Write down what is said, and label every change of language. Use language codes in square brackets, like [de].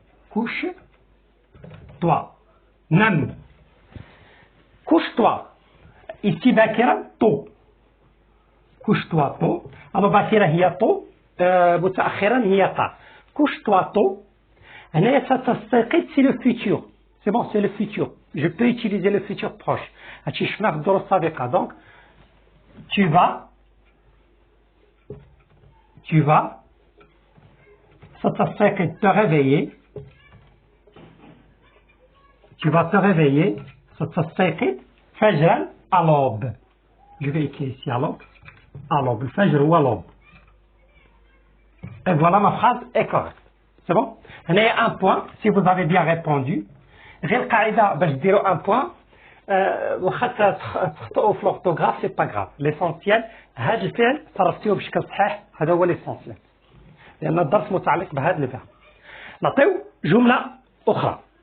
[fr] Couche toi. Nam. Couche-toi. [ar] Ici باكرا طو. [fr] couche-toi [ar] طو. alors باكرا هي طو، متأخرا هي طا. [fr] couche-toi [ar] طو. هنايا ستستيقظ [fr] c'est le futur. C'est bon, c'est le futur. Je peux utiliser le futur proche. [ar] هادشي شفناه في الدروس السابقة. [fr] donc tu vas [ar] ستستيقظ [fr] te réveiller. Tu vas te réveiller [ar] ستستيقظ فجرا [fr] à l'aube. Je vais écrire ici à l'aube. À l'aube. [ar] الفجر هو l'aube. [fr] Et voilà, ma phrase est correcte. C'est bon? Il y a un point, si vous avez bien répondu. [ar] غير القاعدة باش ديروا [fr] un point. [ar] واخا تخطئوا في [fr] l'orthographe c'est pas grave. [ar] L'essentiel هذا الفعل صرفتيه بشكل صحيح، هذا هو l'essentiel. لأن الدرس متعلق بهذا الفعل. نعطيو جملة أخرى.